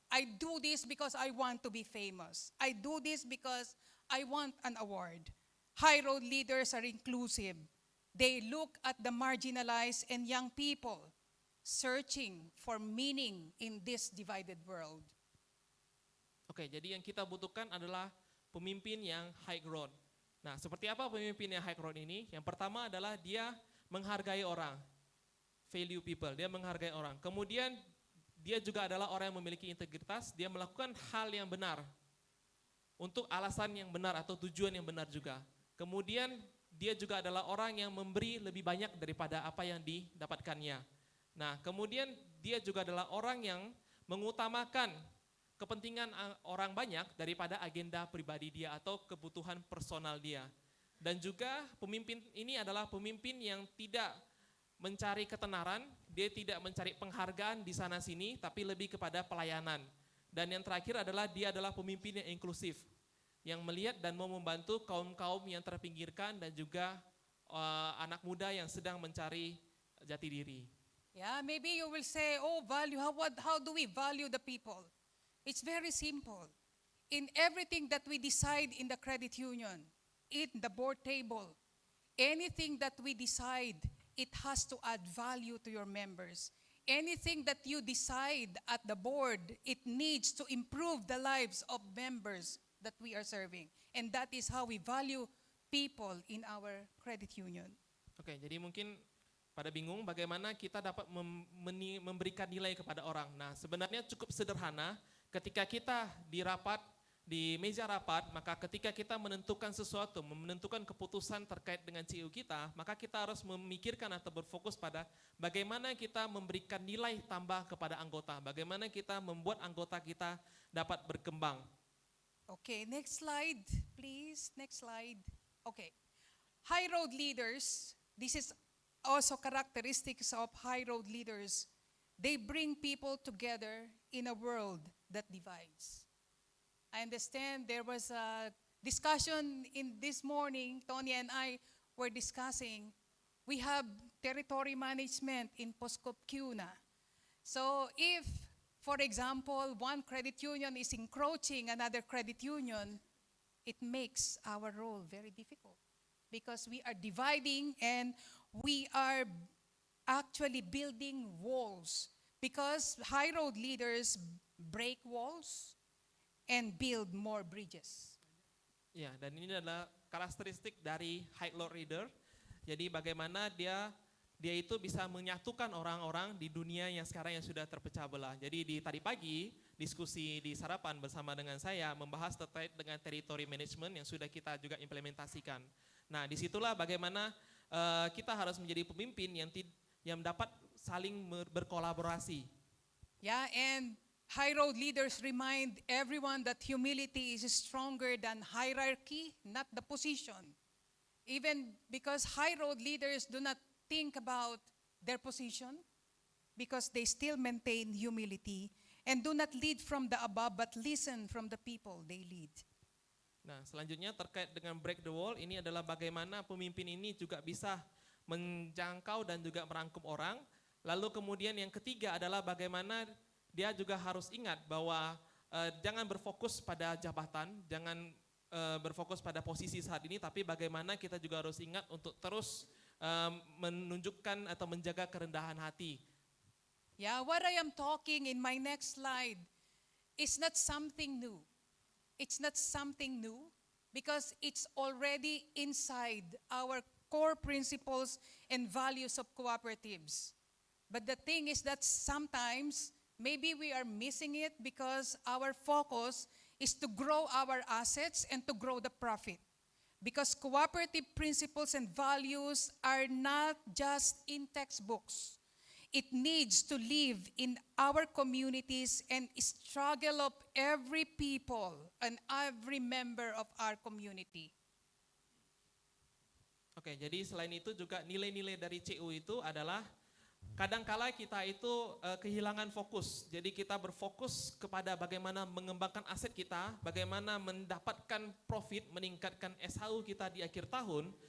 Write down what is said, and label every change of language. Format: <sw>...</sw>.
<en>I do this because I want to be famous. I do this because I want an award. High road leaders are inclusive. They look at the marginalized and young people searching for meaning in this divided world.</en> <id>Oke, jadi yang kita butuhkan adalah pemimpin yang high road. Nah, seperti apa pemimpin yang high road ini? Yang pertama adalah dia menghargai orang,</id> <en>value people,</en> <id>dia menghargai orang. Kemudian dia juga adalah orang yang memiliki integritas, dia melakukan hal yang benar untuk alasan yang benar atau tujuan yang benar juga. Kemudian dia juga adalah orang yang memberi lebih banyak daripada apa yang didapatkannya. Nah, kemudian dia juga adalah orang yang mengutamakan kepentingan orang banyak daripada agenda pribadi dia atau kebutuhan personal dia. Dan juga pemimpin ini adalah pemimpin yang tidak mencari ketenaran, dia tidak mencari penghargaan di sana sini, tapi lebih kepada pelayanan. Dan yang terakhir adalah dia adalah pemimpin yang inklusif, yang melihat dan mau membantu kaum-kaum yang terpinggirkan dan juga anak muda yang sedang mencari jati diri.</id> <en>Yeah, maybe you will say, oh, value, how do we value the people? It's very simple. In everything that we decide in the credit union, in the board table, anything that we decide, it has to add value to your members. Anything that you decide at the board, it needs to improve the lives of members that we are serving. And that is how we value people in our credit union.</en> <id>Oke, jadi mungkin pada bingung bagaimana kita dapat memberikan nilai kepada orang. Nah, sebenarnya cukup sederhana. Ketika kita di meja rapat, maka ketika kita menentukan sesuatu, menentukan keputusan terkait dengan CEO kita, maka kita harus memikirkan atau berfokus pada bagaimana kita memberikan nilai tambah kepada anggota, bagaimana kita membuat anggota kita dapat berkembang.</id> <en>Okay, next slide, please. Next slide. Okay. High road leaders, this is also characteristics of high road leaders. They bring people together in a world that divides. I understand there was a discussion in this morning, Tony and I were discussing, we have territory management in Poskop Cuna. So if, for example, one credit union is encroaching another credit union, it makes our role very difficult because we are dividing and we are actually building walls because high road leaders break walls and build more bridges.</en> <id>Ya, dan ini adalah karakteristik dari high road leader. Jadi bagaimana dia itu bisa menyatukan orang-orang di dunia yang sekarang yang sudah terpecah belah. Jadi di tadi pagi diskusi di sarapan bersama dengan saya membahas terkait dengan territory management yang sudah kita juga implementasikan. Nah, disitulah bagaimana kita harus menjadi pemimpin yang dapat saling berkolaborasi.</id> <en>Yeah, and high road leaders remind everyone that humility is stronger than hierarchy, not the position. Even because high road leaders do not think about their position, because they still maintain humility and do not lead from the above but listen from the people they lead.</en> <id>Nah, selanjutnya terkait dengan</id> <en>break the wall,</en> <id>ini adalah bagaimana pemimpin ini juga bisa menjangkau dan juga merangkum orang. Lalu kemudian yang ketiga adalah bagaimana dia juga harus ingat bahwa jangan berfokus pada jabatan, jangan berfokus pada posisi saat ini, tapi bagaimana kita juga harus ingat untuk terus menunjukkan atau menjaga kerendahan hati.</id> <en>Yeah, what I am talking in my next slide is not something new. It's not something new because it's already inside our core principles and values of cooperatives. But the thing is that sometimes maybe we are missing it because our focus is to grow our assets and to grow the profit. Because cooperative principles and values are not just in textbooks. It needs to live in our communities and struggle of every people and every member of our community.</en> <id>Oke, jadi selain itu juga nilai-nilai dari CU itu adalah kadangkala kita itu kehilangan fokus. Jadi kita berfokus kepada bagaimana mengembangkan aset kita, bagaimana mendapatkan profit, meningkatkan SHU kita di akhir tahun.</id>